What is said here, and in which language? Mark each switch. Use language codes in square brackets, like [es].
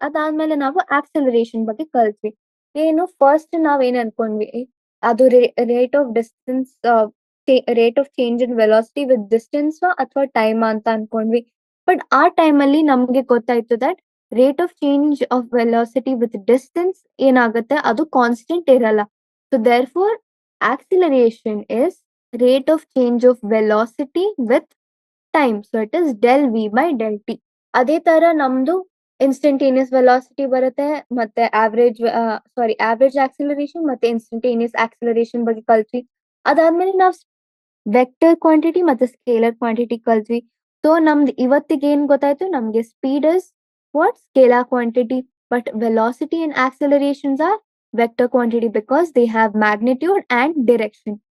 [kn] ಅದಾದ್ಮೇಲೆ ನಾವು ಆಕ್ಸಲರೇಷನ್ ಬಗ್ಗೆ ಕಲ್ತ್ವಿ. ಏನು ಫಸ್ಟ್ ನಾವ್ ಏನ್ ಅನ್ಕೊಂಡ್ವಿ? ಅದು rate of distance, rate of change in velocity with distance ಅಥವಾ ಟೈಮ್ ಅಂತ ಅನ್ಕೊಂಡ್ವಿ. ಬಟ್ ಆ ಟೈಮ್ ಅಲ್ಲಿ ನಮ್ಗೆ ಗೊತ್ತಾಯ್ತು that rate of change of velocity with distance ಏನಾಗುತ್ತೆ, ಅದು ಕಾನ್ಸ್ಟೆಂಟ್ ಇರಲ್ಲ. [en] So therefore acceleration is rate of change of velocity with time. So it is del v by del t. [kn] ಅದೇ ತರ ನಮ್ದು ಇನ್ಸ್ಟಂಟೇನಿಯಸ್ ವೆಲಾಸಿಟಿ ಬರುತ್ತೆ, ಮತ್ತೆ average acceleration ಮತ್ತೆ instantaneous acceleration ಬಗ್ಗೆ ಕಲ್ತ್ವಿ. ಅದಾದ್ಮೇಲೆ ನಾವು ವೆಕ್ಟರ್ ಕ್ವಾಂಟಿಟಿ ಮತ್ತೆ ಸ್ಕೇಲರ್ ಕ್ವಾಂಟಿಟಿ ಕಲ್ತ್ವಿ. ಸೊ ನಮ್ದು ಇವತ್ತಿಗೆ ಏನ್ ಗೊತ್ತಾಯ್ತು? ನಮ್ಗೆ [en] Speed is what scalar quantity, but velocity and accelerations are vector quantity because they have magnitude and direction.